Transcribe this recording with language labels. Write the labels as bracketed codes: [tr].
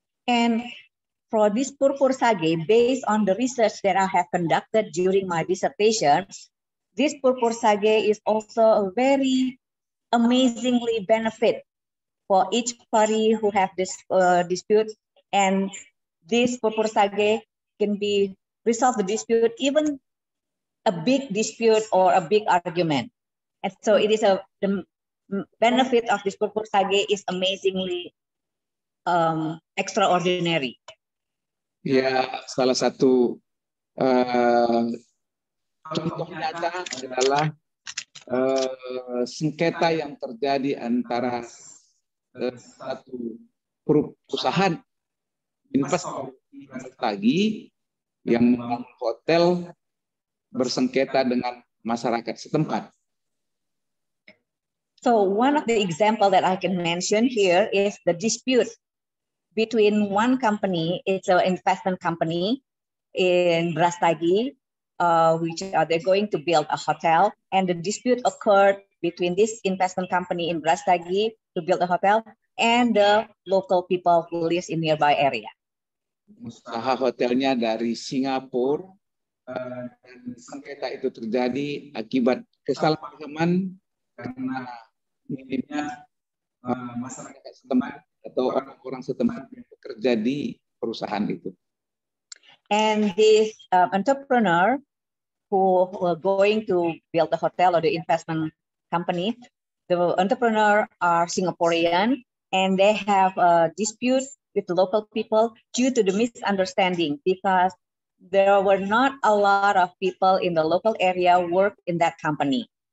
[en] And for this purpursage, based on the research that I have conducted during my dissertation, this purpursage is also a very amazingly benefit for each party who have this dispute, and this purpursage can be resolve the dispute, even a big dispute or a big argument. And so it is the benefit of this purpursage is amazingly extraordinary. [id] Ya, salah satu contoh nyata adalah sengketa yang terjadi antara satu perusahaan investasi yang membangun hotel bersengketa dengan masyarakat setempat. [en] So one of the example that I can mention here is the dispute between one company, it's an investment company in Brastagi, which they're going to build a hotel, and the dispute occurred between this investment company in Brastagi to build a hotel and the local people who live in nearby area. [id] Usaha hotelnya dari Singapura, dan sengketa itu terjadi akibat kesalahpahaman karena minimnya masyarakat setempat atau orang-orang setempat yang bekerja di perusahaan itu. [en] And this entrepreneur who were going to build the hotel or the investment company, the entrepreneur are Singaporean, and they have a dispute with the local people due to the misunderstanding, because there were not a lot of people in the local area work in that company.